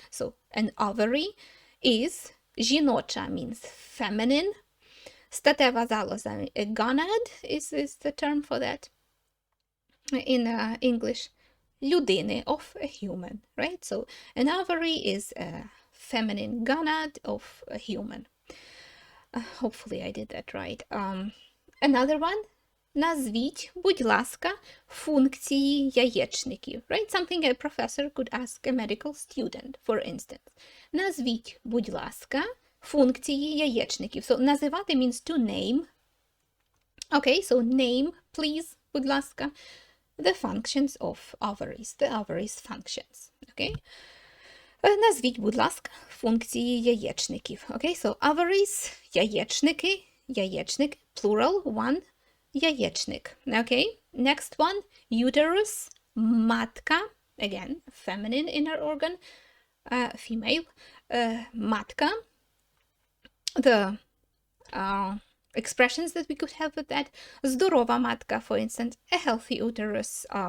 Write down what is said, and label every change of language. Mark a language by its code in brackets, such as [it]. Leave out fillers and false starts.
[en] So, an ovary is жіноча means feminine. [uk] Статева залоза, [en] a gonad is the term for that in English. Людини, of a human, right? So an ovary is a feminine gonad of a human. Hopefully I did that right. Another one. [uk] Назвіть, будь ласка, функції яєчників. [en] Right? Something a professor could ask a medical student, for instance. [uk] Назвіть, будь ласка, функції яєчників. [en] So, називати means to name. Okay, so name, please, [uk] будь ласка, [en] the functions of ovaries, the ovaries functions. Okay? [uk] Назвіть, будь ласка, функції яєчників. [en] Okay, so ovaries, яєчники, яєчник, plural, one, яєчник. Okay, next one, uterus, матка, again, feminine inner organ, female, matka, the expressions that we could have with that, [uk] zdorova matka, [en] for instance, a healthy uterus.